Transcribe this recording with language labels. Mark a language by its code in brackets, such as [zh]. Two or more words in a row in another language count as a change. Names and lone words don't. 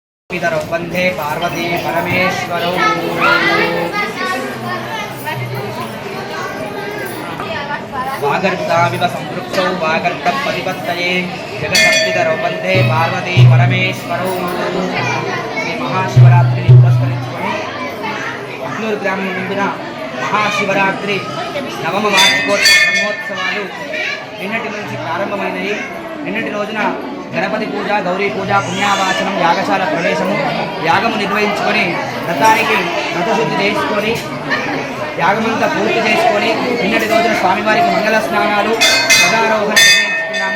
[sa] पितरौ वन्दे पार्वती परमेश्वरौ। वागर्ताविव संपृक्तौ वागर्तपतिपत्तये जगत्पितरौ वन्दे पार्वती परमेश्वरौ। [te] ఈ మహాశివరాత్రిని పురస్కరించుకొని అక్నూరు గ్రామం నందున మహాశివరాత్రి నవమ వార్షికోత్సవ బ్రహ్మోత్సవాలు నిన్నటి నుంచి ప్రారంభమైనవి. నిన్నటి రోజున గణపతి పూజ, గౌరీ పూజ, పుణ్యావాచనం, యాగశాల ప్రవేశము, యాగము నిర్వహించుకొని వ్రతానికి వ్రతశుద్ధి చేసుకొని యాగమంతా పూర్తి చేసుకొని నిన్నటి రోజున స్వామివారికి మంగళ స్నానాలు, గదారోహణ నిర్వహించుకున్నాము.